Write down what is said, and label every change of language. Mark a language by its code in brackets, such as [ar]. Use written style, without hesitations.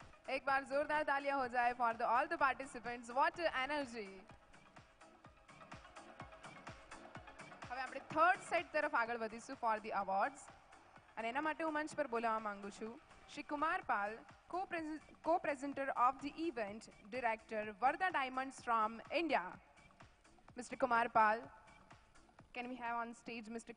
[hi] एक बार जोरदार तालियां हो जाए [en] for all the participants. What energy! [gu] હવે આપણે થર્ડ સેટ તરફ આગળ વધીશું [en] for the awards. [gu] અને એના માટે હું મંચ પર બોલાવવા માંગુ છું શ્રી કુમાર પાલ, [en] co-presenter of the event, director Varda Diamonds from India. Mr. Kumar Pal, can we have on stage Mr.